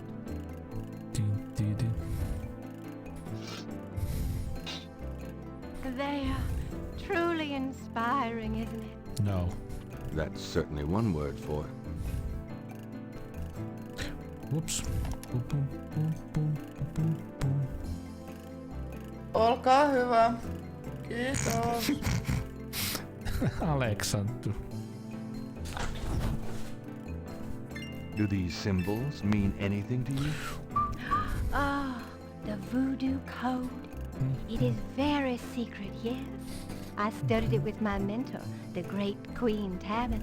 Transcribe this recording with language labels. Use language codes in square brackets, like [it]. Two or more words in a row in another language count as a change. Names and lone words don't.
[en] They are truly inspiring, isn't it? No. That's certainly one word for it. Whoops. [fi] Olkaa hyvä. Kiitos. [en] Alexander. Do these symbols mean anything to you? Ah, the voodoo code. It is very secret, yes. I studied it with my mentor, the great Queen Tabitha.